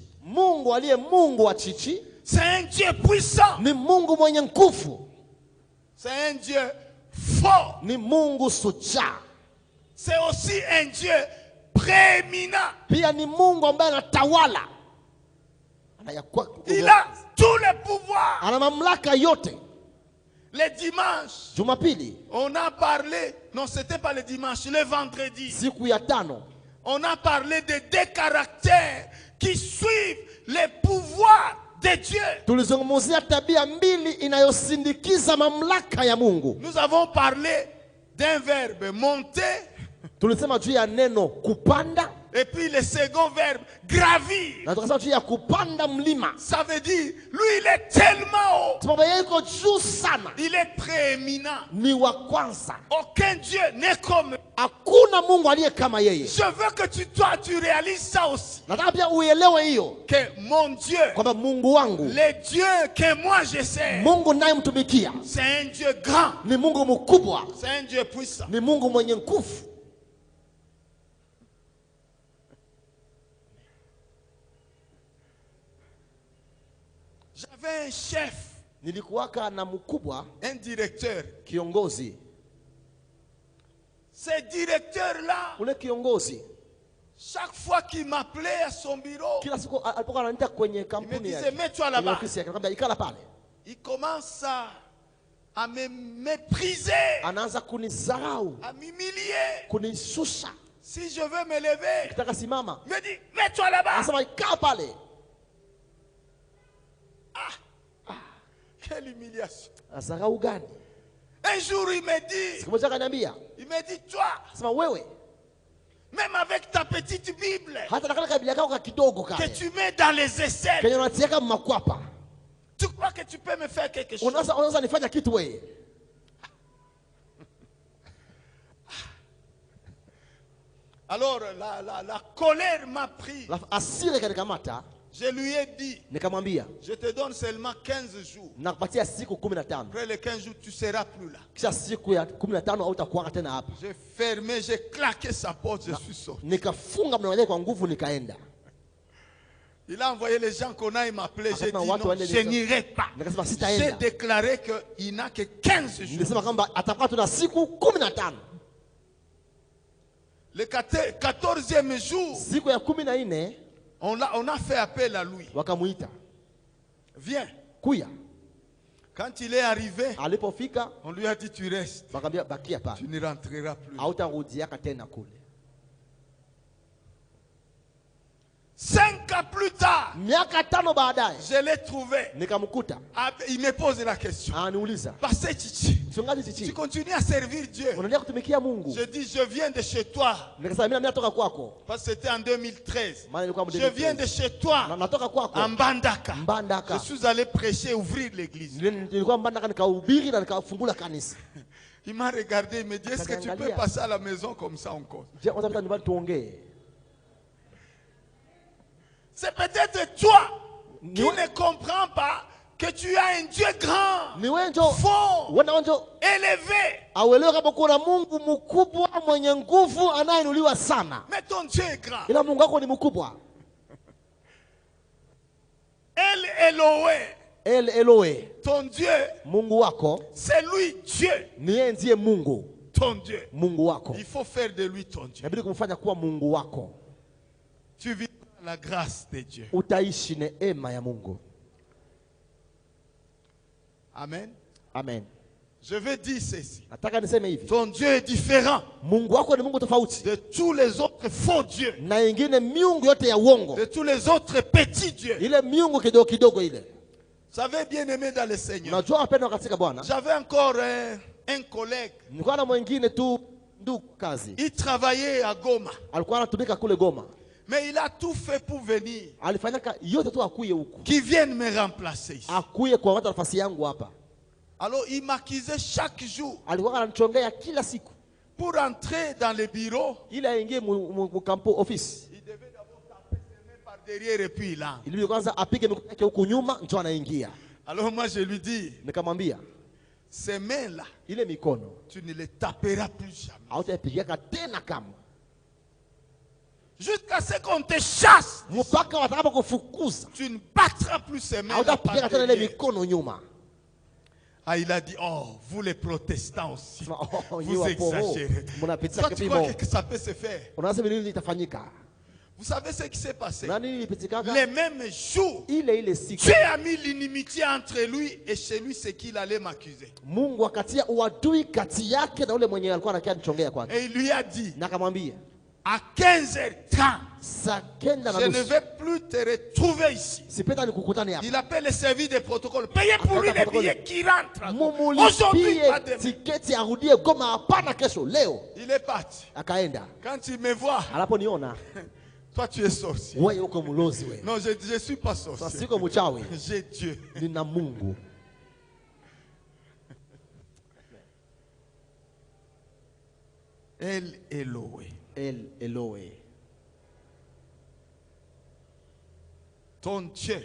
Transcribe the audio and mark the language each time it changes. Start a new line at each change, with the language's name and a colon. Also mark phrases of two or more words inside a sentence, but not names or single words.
Swahili: Mungu aliye Mungu wa Chichi.
French: C'est un Dieu puissant.
Swahili: Ni Mungu mwenye nguvu.
French: C'est un Dieu fort.
Swahili: Ni Mungu sucha.
French: C'est aussi un Dieu prééminent.
Swahili: Pia ni Mungu ambaye anatawala.
French: Il a tous les pouvoirs.
Swahili: Ana mamlaka yote.
French: Le dimanche,
Swahili: Jumapili,
French: on a parlé, non c'était pas le dimanche, le vendredi.
Swahili: Siku ya tano.
French: On a parlé de deux caractères qui suivent les pouvoirs de Dieu.
Swahili: Tulizungumzia tabia mbili inayosindikiza mamlaka ya Mungu.
French: Nous avons parlé d'un verbe monter.
Swahili: Tulisema juu ya neno kupanda.
French: Et puis le second verbe gravir.
Swahili: Na tukasema juu ya kupanda mlima.
French: Ça veut dire lui il est tellement haut.
Swahili: Sababu yeye yuko juu sana.
French: Il est prééminent.
Swahili: Ni wa kwanza.
French: Aucun Dieu n'est comme.
Swahili: Hakuna Mungu aliye kama yeye.
French: Je veux que tu réalises ça aussi.
Swahili: Nataka pia uelewe hiyo.
French: Que mon Dieu,
Swahili: kwamba Mungu wangu,
French: le Dieu que moi je sais,
Swahili: Mungu ninayemtumikia,
French: c'est un Dieu grand.
Swahili: ni Mungu mkubwa.
French: C'est un Dieu puissant.
Swahili: Ni Mungu mwenye nguvu.
French: J'avais un chef,
Swahili: nilikuwaka na mkubwa,
French: un directeur.
Swahili: Kiongozi.
French: Ce directeur-là,
Swahili: ule kiongozi,
French: chaque fois qu'il m'appelait à son bureau,
Swahili: kila siku alipokuwa ananiita kwenye
French: il me
Swahili: kampuni
French: disait
Swahili: yake,
French: mets-toi là-bas.
Swahili: ofisi yake, akamwambia ikala pale.
French: Il commence à me mépriser,
Swahili: Anaanza kunizarau,
French: à m'humilier.
Swahili: kunishusha.
French: Si je veux me lever,
Swahili: Kitaka simama,
French: il me dit mets-toi là-bas.
Swahili: anasema ikala pale.
French: Quelle humiliation.
Swahili: Azarau gani?
French: Un jour il me dit,
Swahili: Siku moja akaniambia,
French: toi,
Swahili: sema wewe,
French: même avec ta petite Bible
Swahili: hata na kale kabila kako ka kidogo
French: que
Swahili: kale,
French: tu mets dans les aisselles,
Swahili: kenye unatiaka makwapa,
French: tu crois que tu peux me faire quelque chose?
Swahili: unaweza nifanya kitu wewe?
French: Alors la colère m'a pris.
Swahili: Hasira ikanikamata.
French: Je lui ai dit,
Swahili: nikamwambia,
French: je te donne seulement 15 jours.
Swahili: Nakupatia siku 15.
French: Après les 15 jours, tu ne seras plus là.
Swahili: Kisha siku ya 15 hautakuwa tena hapa.
French: J'ai fermé, j'ai claqué sa porte, je suis sorti.
Swahili: Nikafunga mlango wake kwa nguvu, nikaenda.
French: Il a envoyé les gens qu'on aille m'appeler. J'ai dit non,
Swahili: watu
French: je n'irai pas.
Swahili: Nikasema
French: J'ai
Swahili: sitaenda.
French: déclaré qu'il n'a que 15 jours.
Swahili: Nilisema kwamba atakuwa tuna siku 15.
French: Le 14e jour,
Swahili: siku ya 14
French: on a fait appel à lui.
Swahili: wakamuita,
French: Viens.
Swahili: kuya.
French: Quand il est arrivé,
Swahili: Alipofika
French: on lui a dit tu restes.
Swahili: wakamwambia bakia pale,
French: Tu ne rentreras plus.
Swahili: hautarudiaka tena kule.
French: 5 ans plus tard,
Swahili: Miaka 5 baadaye
French: je l'ai trouvé.
Swahili: nikamkuta,
French: Il me pose la question.
Swahili: ananiuliza,
French: Pasteur Chichi,
Swahili: mchungaji
French: tu
Swahili: Chichi,
French: continues à servir Dieu?
Swahili: unaendelea kutumikia Mungu?
French: Je dis, je viens de chez toi.
Swahili: Nikasema mimi natoka kwako.
French: Parce que c'était en 2013.
Swahili: Maana ilikuwa
French: Je viens de chez toi,
Swahili: natoka kwako
French: en Mbandaka.
Swahili: Mbandaka.
French: Je suis allé prêcher, ouvrir l'église.
Swahili: Nilikuwa Mbandaka, nikahubiri na nikafungula kanisa.
French: Il m'a regardé, il me dit, est-ce que tu peux passer à la maison comme ça encore? Je,
Swahili: unataka nyumbani tuongee?
French: C'est peut-être toi qui ne comprends pas que tu as un Dieu grand,
Swahili: Ni wewe ndio
French: fort,
Swahili: wanaonjo
French: élevé.
Swahili: auelewe kama kuna Mungu mkubwa mwenye nguvu anayeinuliwa sana.
French: Mais ton Dieu est grand.
Swahili: Ila Mungu wako ni mkubwa.
French: El Eloé,
Swahili: El Eloe,
French: ton Dieu,
Swahili: Mungu wako
French: c'est lui Dieu,
Swahili: ni yeye ndiye Mungu.
French: ton Dieu.
Swahili: Mungu wako
French: Il faut faire de lui ton Dieu.
Swahili: inabidi kumfanya kuwa Mungu wako.
French: Tu vis la grâce de Dieu.
Swahili: Utaishi neema ya Mungu.
French: Amen.
Swahili: Amen.
French: Je veux dire ceci.
Swahili: Nataka niseme hivi,
French: Ton Dieu est différent
Swahili: Mungu wako ni Mungu tofauti
French: de tous les autres autres faux dieux,
Swahili: na ingine miungu yote ya uongo,
French: de tous les autres petits dieux.
Swahili: ile miungu kidogo kidogo ile.
French: Vous savez, bien aimé dans le Seigneur,
Swahili: Unajua wapendwa katika Bwana,
French: j'avais encore un collègue.
Swahili: nilikuwa na mwingine tu ndugu kazi,
French: Il travaillait à Goma,
Swahili: alikuwa anatumika kule Goma,
French: mais il a tout fait pour venir,
Swahili: alifanyaka yote tu akuye huku,
French: qu'il vienne me remplacer ici.
Swahili: akuye kwa watu nafasi yangu hapa.
French: Alors il m'accusait chaque jour
Swahili: Alikuwa ananichongea kila siku
French: pour entrer dans le bureau.
Swahili: ili aingie mu kampo office.
French: Il devait d'abord taper ses mains par derrière et puis là.
Swahili: Ili kwanza apige mikono yake huku nyuma ndio anaingia.
French: Alors moi je lui dis,
Swahili: Nikamwambia,
French: ces mains-là,
Swahili: ile mikono
French: tu ne les taperas plus jamais.
Swahili: hautaipigia tena kama
French: Jusqu'à ce qu'on te chasse,
Swahili: mpaka watakapokufukuza,
French: tu ne battras plus ces mains-là
Swahili: hautapiga
French: par
Swahili: tena ile
French: derrière.
Swahili: mikono nyuma.
French: Ah, il a dit, oh, vous les protestants aussi, Oh, vous exagérez. Toi, tu crois que ça peut se faire?
Swahili: Unasema nini litafanyika?
French: Vous savez ce qui s'est passé?
Swahili: Na nini ilipitikaka?
French: Les mêmes jours,
Swahili: Ile siku
French: Dieu a mis l'inimitié entre lui et chez lui, c'est qu'il allait m'accuser.
Swahili: Mungu akatia uadui kati yake na ule mwenye alikuwa anakia nichongea kwake.
French: Et il lui a dit,
Swahili: Na akamwambia,
French: à 15h30,
Swahili: saa kenda na
French: je ne
Swahili: nusu
French: vais plus te retrouver ici.
Swahili: sipenda nikukutane hapa.
French: Il appelle le service des protocoles. Payez pour lui les billets qui rentrent. Aujourd'hui, pas
Swahili: Mumulipie
French: demain.
Swahili: tiketi arudie Goma, hapana kesho, leo.
French: Il est parti.
Swahili: Akaenda.
French: Quand il me voit,
Swahili: Anaponiona,
French: toi tu es sorcier.
Swahili: wewe uko mlozi wewe.
French: Non, je ne suis pas
Swahili: Sasa
French: sorcier.
Swahili: siko mchawi,
French: J'ai Dieu.
Swahili: nina Mungu.
French: El Eloé.
Swahili: El Eloe.
French: Ton Dieu,